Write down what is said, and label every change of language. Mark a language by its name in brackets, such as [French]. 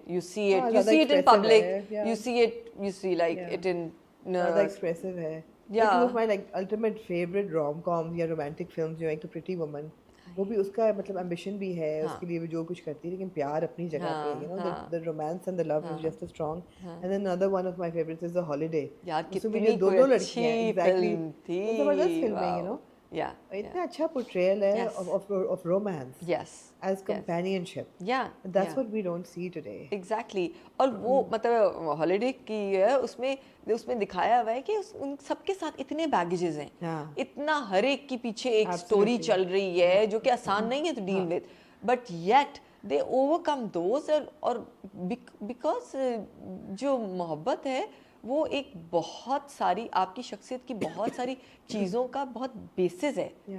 [English] you see it in public, you see like it in [Urdu] زیادہ expressive ہے. [English] One of my like ultimate favorite rom-coms [Urdu] یا romantic films جو ہے کہ Pretty Woman, وہ بھی اس کا مطلب ambition بھی ہے, اس کے لیے جو کچھ کرتی ہے, لیکن پیار اپنی جگہ پہ, you know, [English] the romance and the love is just as strong. And then another one of my favorites is The Holiday. [Urdu] اس میں بھی دونوں لڑکیاں ہیں, exactly, زبردست فلم ہے, you know. اتنا اچھا portrayal ہے [English] of romance as companionship. That's what we don't see today. Exactly. [Urdu] اور وہ مطلب ہالیڈے کی ہے, اس میں دکھایا ہوا ہے کہ ان سب کے ساتھ اتنے بیگیجز ہیں, اتنا ہر ایک کے پیچھے ایک اسٹوری چل رہی ہے جو کہ آسان نہیں ہے [English] to deal with, but yet they overcome those. [Urdu] اور because جو محبت ہے وہ ایک بہت ساری آپ کی شخصیت کی بہت ساری چیزوں کا بہت بیسس ہے.